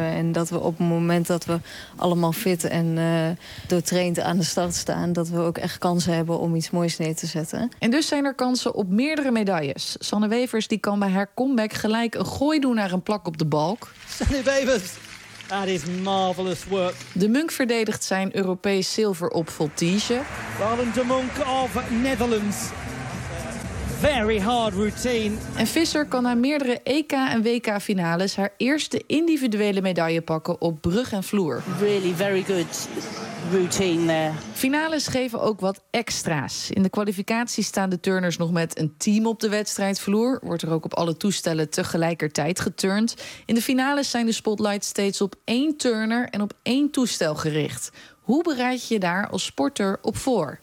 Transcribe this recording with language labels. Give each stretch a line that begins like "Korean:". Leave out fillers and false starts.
Dutch: En dat we op het moment dat we allemaal fit en doortraind aan de start staan, dat we ook echt kansen hebben om iets moois neer te zetten. En dus zijn er kansen op meerdere medailles. Sanne Wevers die kan bij haar comeback gelijk een gooi doen naar een plak op de balk.
English: Sanne Wevers! That is marvelous work.
Dutch: De Munk verdedigt zijn Europees zilver op voltige.
English: Roland de Munk of Netherlands. Very hard routine.
Dutch: En Visser kan na meerdere EK en WK finales haar eerste individuele medaille pakken op brug en vloer.
English: Really very good routine there.
Dutch: Finales geven ook wat extra's. In de kwalificatie staan de turners nog met een team op de wedstrijdvloer. Wordt er ook op alle toestellen tegelijkertijd geturnd. In de finales zijn de spotlights steeds op één turner en op één toestel gericht. Hoe bereid je daar als sporter op voor?